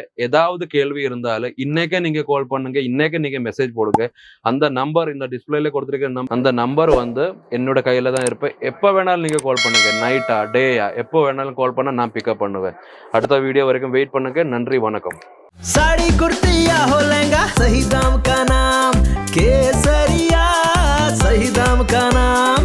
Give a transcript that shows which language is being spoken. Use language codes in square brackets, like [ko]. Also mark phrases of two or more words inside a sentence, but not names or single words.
[ta] ஏதாவது கேள்வி இருந்தாலும் இன்னைக்கே நீங்க கால் பண்ணுங்க, இன்னைக்கே நீங்க மெசேஜ் போடுங்க. அந்த நம்பர் இந்த டிஸ்பிளேல கொடுத்துருக்க அந்த நம்பர் வந்து என்னோட கையில தான் இருப்பேன். எப்போ வேணாலும் நீங்க கால் பண்ணுங்க, நைட்டா டேயா எப்போ வேணாலும் கால் பண்ணா நான் பிக்கப் பண்ணுவேன். அடுத்த வீடியோ வரைக்கும் வெயிட் பண்ணுங்க. நன்றி, வணக்கம். [hi] साड़ी कुर्ती या हो लहंगा, सही दाम का नाम केसरिया, सही दाम का नाम।